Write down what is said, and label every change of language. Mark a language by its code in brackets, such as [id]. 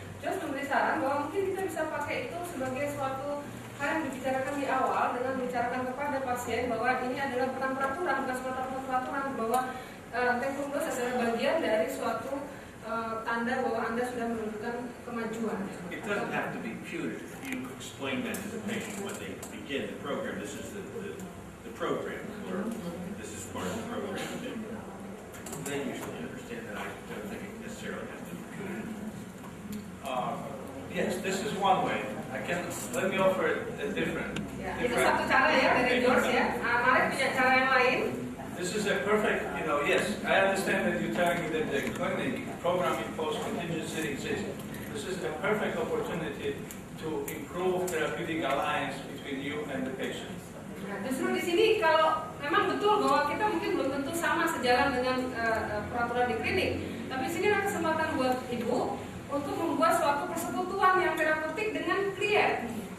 [id] Just memberi saran bahwa mungkin kita bisa pakai itu sebagai suatu hal yang dibicarakan di awal dengan membicarakan kepada pasien bahwa ini adalah bukan peraturan, bukan suatu peraturan, bahwa taekwondo adalah bagian dari suatu tanda bahwa Anda sudah menunjukkan kemajuan. [en] It doesn't have to be punitive. You explain that to the patient when they begin the program. This is the program, or this is part of the program. They usually understand that. I don't think it necessarily has to be punitive. Yes, this is one way. Let me offer a different. [id] Ya, itu satu cara ya dari George ya. Marek punya cara yang lain. [en] This is a perfect, yes, I understand that you're telling me that the clinic program imposed contingency exists. This is a perfect opportunity to improve therapeutic alliance between you and the patient. [id] Nah, justru di sini kalau memang betul bahwa kita mungkin belum tentu sama sejalan dengan peraturan di klinik, tapi di sini ada kesempatan buat ibu untuk membuat suatu persekutuan yang terapeutik dengan klien.